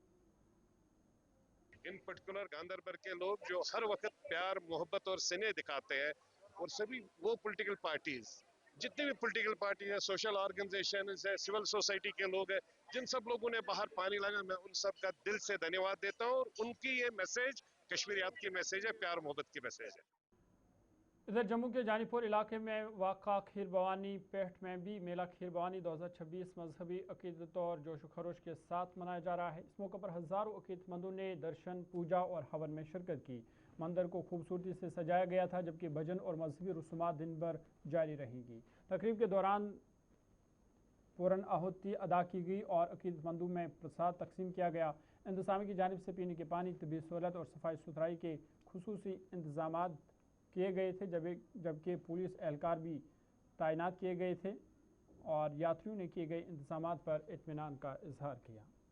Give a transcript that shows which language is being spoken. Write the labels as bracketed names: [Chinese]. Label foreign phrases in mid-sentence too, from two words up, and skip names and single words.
[English] in particular [Urdu] گاندربل کے لوگ جو ہر وقت پیار، محبت اور سنہ دکھاتے ہیں، اور سبھی وہ [English] political parties, [Urdu] جتنے بھی [English] political parties [Urdu] ہیں، [English] social organizations [Urdu] ہیں، [English] civil society [Urdu] کے لوگ ہیں، جن سب لوگوں نے باہر پانی لگا، میں ان سب کا دل سے دھنیواد دیتا ہوں، اور ان کی یہ میسیج کشمیریات کی میسیج ہے، پیار محبت کی میسیج ہے۔ ادھر جموں کے جانی پور علاقے میں واقع کھیر بھوانی پیٹھ میں بھی میلہ کھیر بھوانی 2026 مذہبی عقیدت اور جوش و خروش کے ساتھ منایا جا رہا ہے۔ اس موقع پر ہزاروں عقیدت مندوں نے درشن، پوجا اور ہون میں شرکت کی۔ مندر کو خوبصورتی سے سجایا گیا تھا، جبکہ بھجن اور مذہبی رسومات دن بھر جاری رہیں گی۔ تقریب کے دوران فوراً آہوتی ادا کی گئی اور عقیدت مندوں میں پرساد تقسیم کیا گیا. انتظامیہ کی جانب سے پینے کے پانی، طبی سہولت اور صفائی ستھرائی کے خصوصی انتظامات کیے گئے تھے، جبکہ پولیس اہلکار بھی تعینات کیے گئے تھے اور یاتریوں نے کیے گئے انتظامات پر اطمینان کا اظہار کیا.